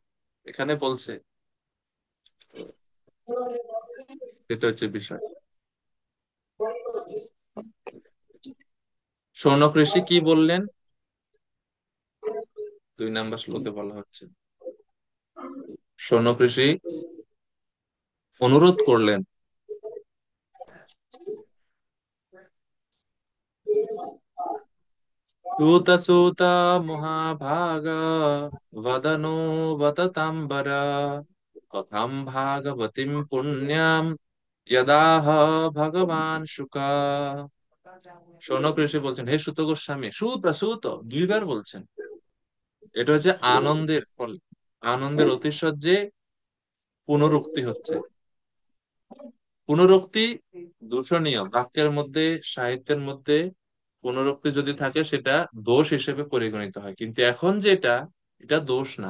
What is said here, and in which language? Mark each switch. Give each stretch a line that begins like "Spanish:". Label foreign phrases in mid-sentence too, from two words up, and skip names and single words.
Bangla: এখানে বলছে, এটা হচ্ছে বিষয়। শৌনক ঋষি কি বললেন? 2 নম্বর শ্লোকে বলা হচ্ছে, শৌনক ঋষি অনুরোধ করলেন,
Sanskrit: सूत सूत महाभाग वदनो वदतांबर कथम भागवतीम पुण्याम यदाह ভগবান শুকা।
Bangla: শৌনক ঋষি বলছেন, হে সুত গোস্বামী, সুত সুত 2বার বলছেন। এটা হচ্ছে আনন্দের ফল, আনন্দের অতিশয্যে পুনরুক্তি হচ্ছে। পুনরুক্তি দূষণীয়, বাক্যের মধ্যে, সাহিত্যের মধ্যে পুনরুক্তি যদি থাকে সেটা দোষ হিসেবে পরিগণিত হয়, কিন্তু এখন যেটা, এটা দোষ না।